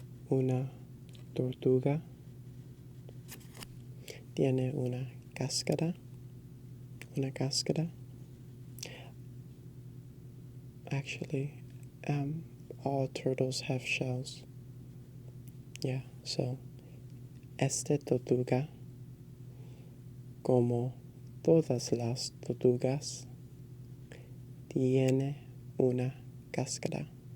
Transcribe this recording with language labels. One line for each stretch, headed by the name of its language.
Spanish: Una tortuga tiene una cáscara.
English: Actually, all turtles have shells. Yeah, so
Spanish: esta tortuga, como todas las tortugas, tiene una cáscara.